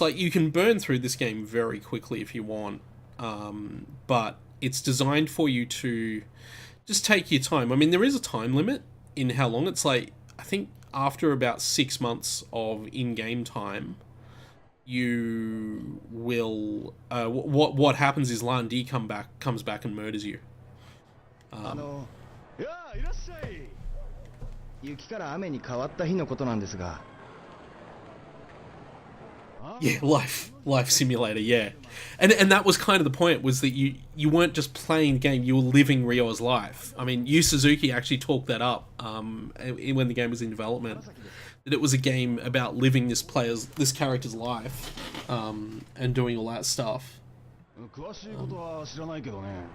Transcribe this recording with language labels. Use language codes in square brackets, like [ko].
[en] Like, you can burn through this game very quickly if you want, but it's designed for you to just take your time. I mean, there is a time limit in how long. It's like, I think after about 6 months of in-game time, you will... what happens is Lan-Di comes back and murders you. [ja] いらっしゃい。雪から雨に変わった日のことなんですが。 [en] Yeah, life simulator, yeah. And that was kind of the point, was that you weren't just playing the game, you were living Ryo's life. I mean, Yu Suzuki actually talked that up when the game was in development, that it was a game about living this character's life, and doing all that stuff. [ja] 詳しいことは知らないけどね。